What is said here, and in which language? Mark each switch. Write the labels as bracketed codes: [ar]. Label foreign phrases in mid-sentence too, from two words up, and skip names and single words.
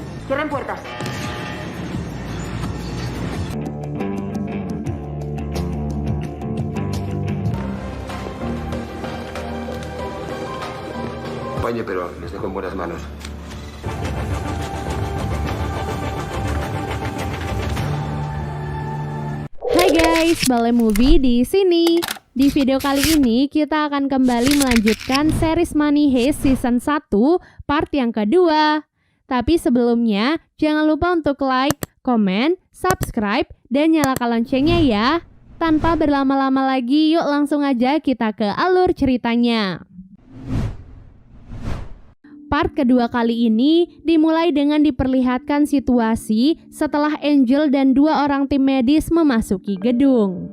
[es] Cierren puertas. Acompañe, pero les dejo en buenas manos. [id] Hai guys, Balai Movie di sini. Di video kali ini kita akan kembali melanjutkan series Money Heist [en] season 1 part [id] yang kedua. Tapi sebelumnya jangan lupa untuk like, komen, subscribe, dan nyalakan loncengnya ya. Tanpa berlama-lama lagi, yuk langsung aja kita ke alur ceritanya. Part kedua kali ini dimulai dengan diperlihatkan situasi setelah Angel dan dua orang tim medis memasuki gedung.